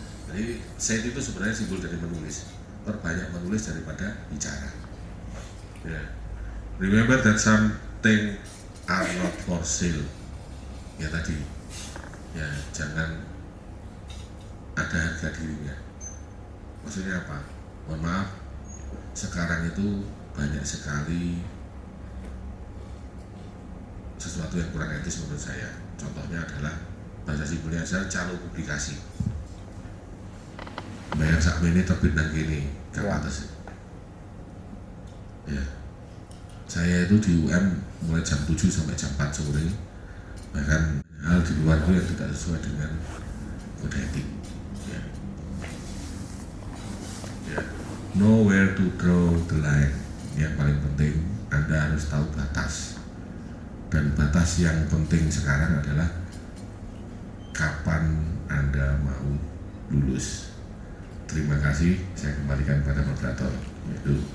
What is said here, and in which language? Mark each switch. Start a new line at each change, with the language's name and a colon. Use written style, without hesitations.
Indonesian: Jadi said itu sebenarnya simbol dari menulis. Perbanyak menulis daripada bicara. Ya.
English: Remember that something are not for sale.
Indonesian: Ya tadi. Ya, jangan ada harga dirinya. Maksudnya apa? Mohon maaf, sekarang itu banyak sekali sesuatu yang kurang etis menurut saya. Contohnya adalah bahasa simpelnya saya calo publikasi.
Javanese: Bayar sak ini terbit nang gini,
Indonesian: gak pantas. Ya, saya itu di UM mulai jam 7 sampai jam 4 sore, bahkan hal di luar itu yang tidak sesuai dengan kode etik. Ya. Ya.
English: Know where to draw the line.
Indonesian: Yang paling penting Anda harus tahu batas, dan batas yang penting sekarang adalah kapan Anda mau lulus. Terima kasih, saya kembalikan pada moderator. Itu.